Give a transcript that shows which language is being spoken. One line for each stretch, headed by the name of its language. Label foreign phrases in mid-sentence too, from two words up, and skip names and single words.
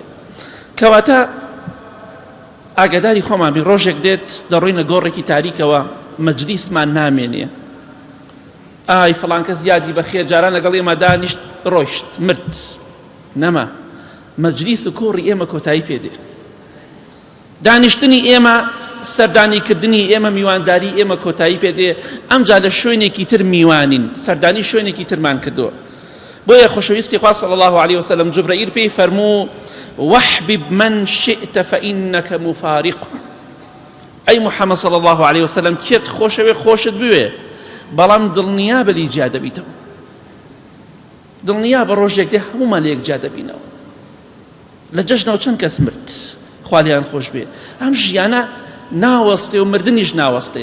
Central Kurdish: کەواتە ئاگاداری خۆمان بین، ڕۆژێک دێت دەڕۆینە گۆڕێکی تاریکەوە، مەجلیسمان نامێنێ، ئای فڵان کەس یادی بەخێر جاران لەگەڵ ئێمە دانیشت ڕۆیشت مرد، نەما مەجلیس و کۆڕی ئێمە کۆتایی پێدێ. دانیشتنی ئێمە، سەردانیکردنی ئێمە، میوانداری ئێمە کۆتایی پێدێ. ئەمجا لە شوێنێکی تر میوانین، سەردانی شوێنێکی ترمان کردووە. بۆیە خۆشەویستی خوا
Arabic: صلی الله عليه وسلم
Central Kurdish: جوبرەئیل پێی فەرموو
Arabic: واحبب من شئت فإنك مفارق.
Central Kurdish: ئەی محەممەد
Arabic: صلی الله عليه وسلم،
Central Kurdish: کێت خۆشەوێ خۆشت بوێ، بەڵام دڵنیا بە لی جا دەبیتەوە، دڵنیا بە ڕۆژێک دێ هەمومان لە یەکجا دەبینەوە. لە جەژنەوە چەند کەس مرد، خوا لیان خۆش بێ. ئەم ژیانە ناوەستێ و مردنیش ناوەستێ.